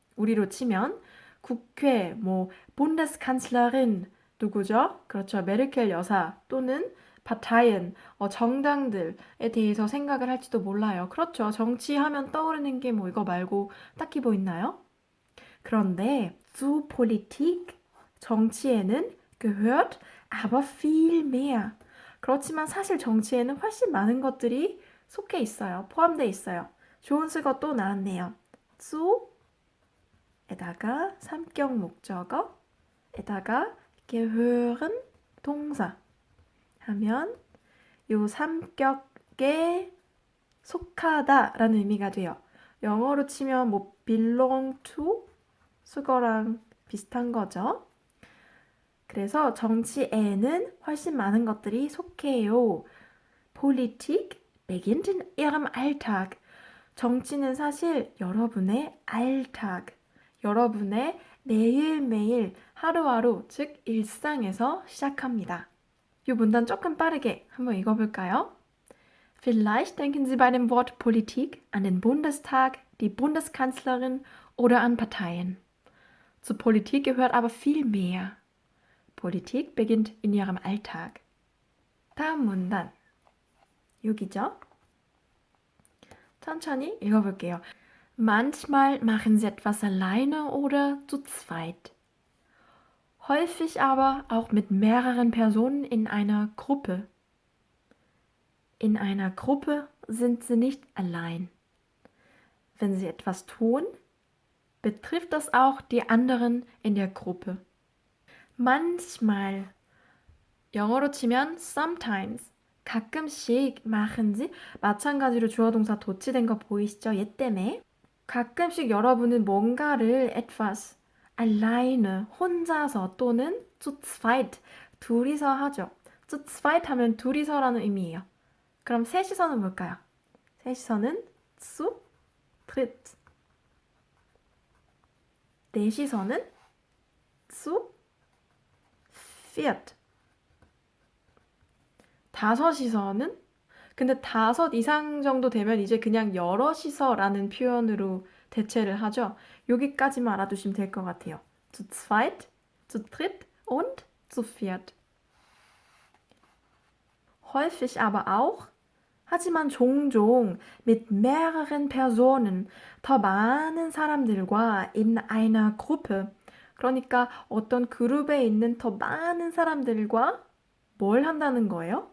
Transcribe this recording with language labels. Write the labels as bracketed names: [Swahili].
[Korean] 우리로 치면 국회, Bundeskanzlerin 누구죠? 그렇죠. 메르켈 여사 또는 Parteien, 정당들에 대해서 생각을 할지도 몰라요. 그렇죠. 정치하면 떠오르는 게 이거 말고 딱히 뭐 있나요? 그런데 [German] zu Politik, [Korean] 정치에는 [German] gehört aber viel mehr. [Korean] 그렇지만 사실 정치에는 훨씬 많은 것들이 속해 있어요. 포함되어 있어요. 좋은 수거 또 나왔네요. zu 에다가 삼격 목적어에다가 gehören 동사 하면 요 삼격에 속하다라는 의미가 돼요. 영어로 치면 belong to 수거랑 비슷한 거죠. 그래서 정치에는 훨씬 많은 것들이 속해요. [German] Politik beginnt in Ihrem Alltag. [Korean] 정치는 사실 여러분의 Alltag, 여러분의 매일매일 하루하루, 즉 일상에서 시작합니다. 이 문단 조금 빠르게 한번 읽어볼까요? [German] Vielleicht denken Sie bei dem Wort Politik an den Bundestag, die Bundeskanzlerin oder an Parteien. Zur Politik gehört aber viel mehr. Politik beginnt in Ihrem Alltag. [Korean] 다음 문단. 6이죠? 천천히 읽어볼게요. [German] Manchmal machen sie etwas alleine oder zu zweit. Häufig aber auch mit mehreren Personen in einer Gruppe. In einer Gruppe sind sie nicht allein. Wenn sie etwas tun, betrifft das auch die anderen in der Gruppe. [Korean] Manchmal, 영어로 치면 sometimes, 가끔씩 [German] machen sie, [Korean] 마찬가지로 주어 동사 도치된 거 보이시죠? 얘 때문에. 가끔씩 여러분은 뭔가를 etwas, alleine, 혼자서 또는 zu zweit, 둘이서 하죠. zu zweit 하면 둘이서라는 의미예요. 그럼 셋이서는 뭘까요? 셋이서는 zu dritt. 넷이서는 zu viert. 다섯이서는 근데 다섯 이상 정도 되면 이제 그냥 여럿이서라는 표현으로 대체를 하죠. 여기까지만 알아두시면 될 것 같아요. [German] zu zweit, zu dritt und zu viert. Häufig aber auch, [Korean] 하지만 종종 [German] mit mehreren Personen, [Korean] 더 많은 사람들과 [German] in einer Gruppe, [Korean] 그러니까 어떤 그룹에 있는 더 많은 사람들과 뭘 한다는 거예요?